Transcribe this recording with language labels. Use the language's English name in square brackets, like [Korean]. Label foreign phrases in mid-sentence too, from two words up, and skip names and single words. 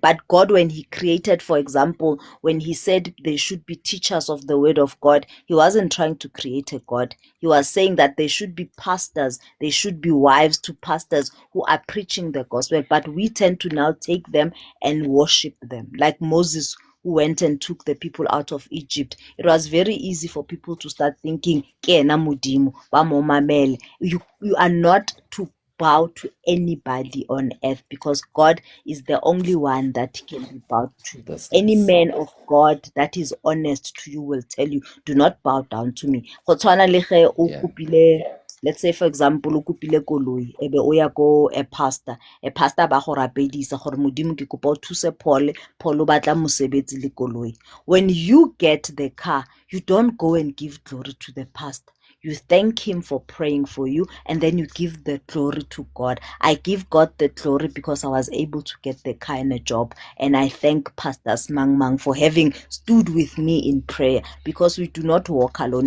[English] But God, when He created, for example, when He said they should be teachers of the word of God, He wasn't trying to create a God. He was saying that they should be pastors, they should be wives to pastors who are preaching the gospel. But we tend to now take them and worship them, like Moses, who went and took the people out of Egypt. It was very easy for people to start thinking, [Northern Sotho] "Ke na Modimo, ba mo mamele." [English] You are not to bow to anybody on earth, because God is the only one that can be bowed to. Any man of God that is honest to you will tell you, do not bow down to me. [Northern Sotho] Go tshwana le ge o kopile, [English] let's say for example [Northern Sotho] o kopile koloi ebe o ya ko a pastor ba go rapedisa gore modimo ke kopa o thuse Paul o batla mosebetsi le koloi. [English] When you get the car, you don't go and give glory to the pastor. you thank him for praying for you, and then you give the glory to God. I give God the glory because I was able to get the kind of job, and I thank Pastor Smang for having stood with me in prayer, because we do not walk alone.